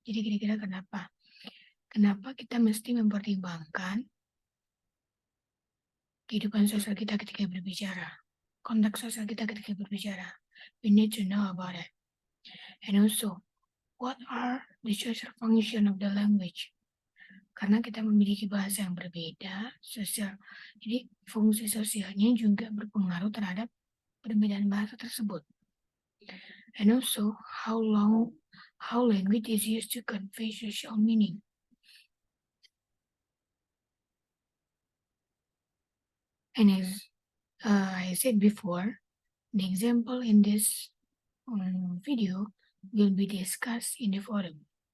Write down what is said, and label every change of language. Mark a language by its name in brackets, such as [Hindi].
[Indonesian] Jadi kira-kira kenapa? Kenapa kita mesti mempertimbangkan kehidupan sosial kita ketika berbicara, konteks sosial kita ketika berbicara. [English] We need to know about it. And also, what are the social function of the language? [Indonesian] Karena kita memiliki bahasa yang berbeda, sosial. Jadi fungsi sosialnya juga berpengaruh terhadap perbedaan bahasa tersebut. [English] And also, how language is used to convey social meaning. And as I said before, the example in this video will be discussed in the forum.